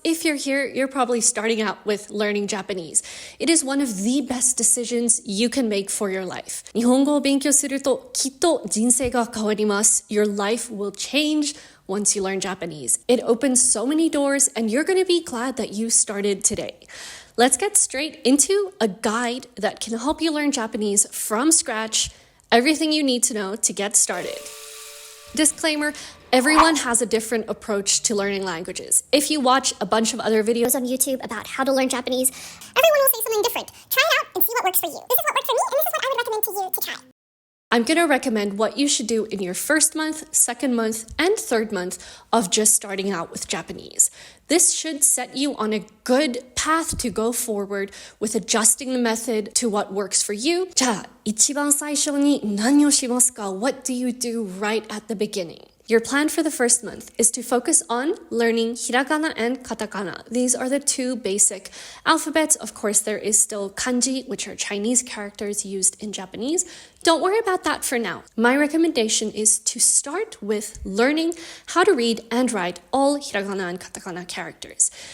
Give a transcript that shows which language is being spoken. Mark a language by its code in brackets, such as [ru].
[en] If you're here, you're probably starting out with learning Japanese. It is one of the best decisions you can make for your life. [ja] 日本語を勉強するときっと人生が変わります. [en] Your life will change once you learn Japanese. It opens so many doors and you're going to be glad that you started today. Let's get straight into a guide that can help you learn Japanese from scratch. Everything you need to know to get started. Disclaimer, everyone has a different approach to learning languages. If you watch a bunch of other videos on YouTube about how to learn Japanese, everyone will say something different. Try it out and see what works for you. This is what works for me, and this is what I would recommend to you to try. I'm going to recommend what you should do in your first month, second month, and third month of just starting out with Japanese. This should set you on a good path to go forward with adjusting the method to what works for you. [ja] じゃあ、一番最初に何をしますか? [en] What do you do right at the beginning? Your plan for the first month is to focus on learning hiragana and katakana. These are the two basic alphabets. Of course, there is still kanji, which are Chinese characters used in Japanese. Don't worry about that for now. My recommendation is to start with learning how to read and write all hiragana and katakana characters.